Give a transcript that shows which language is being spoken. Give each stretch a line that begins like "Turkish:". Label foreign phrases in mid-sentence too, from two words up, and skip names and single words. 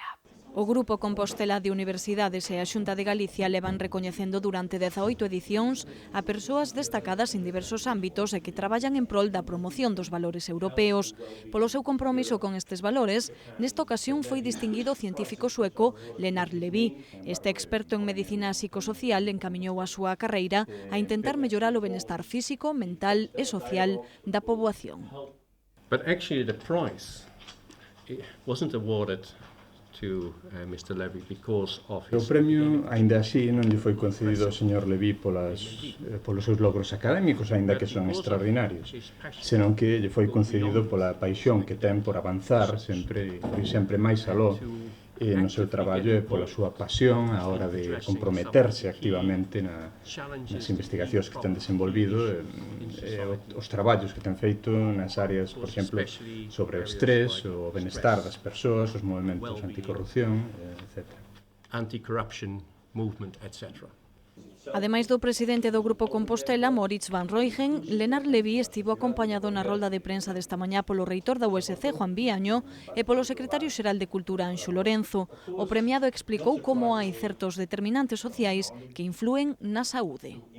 Galician: O Grupo Compostela de Universidades e a Xunta de Galicia levan recoñecendo durante 18 edicións a persoas destacadas en diversos ámbitos e que traballan en prol da promoción dos valores europeos. Polo seu compromiso con estes valores, nesta ocasión foi distinguido o científico sueco Lenar Levy. Este experto en medicina psicosocial encamiñou a súa carreira a intentar mellorar o benestar físico, mental e social da poboación.
English: But actually the prize wasn't awarded to Mr. Levy because of his...
Galician: O premio, aínda así, non lle foi concedido ao señor Levy polos seus logros académicos, aínda que son extraordinarios, senón que lle foi concedido pola paixón que ten por avanzar sempre máis aló no seu traballo e pola súa pasión a hora de comprometerse activamente nas investigacións que ten desenvolvido e os traballos que ten feito nas áreas, por exemplo, sobre o estrés, o benestar das persoas, os movimentos anticorrupción, etc.
English: Anti-corruption movement, etc.
Galician: Ademais do presidente do Grupo Compostela, Moritz van Rooijen, Lenar Levy estivo acompañado na rolda de prensa desta mañá polo reitor da USC, Juan Viaño, e polo secretario xeral de Cultura, Anxo Lorenzo. O premiado explicou como hai certos determinantes sociais que influen na saúde.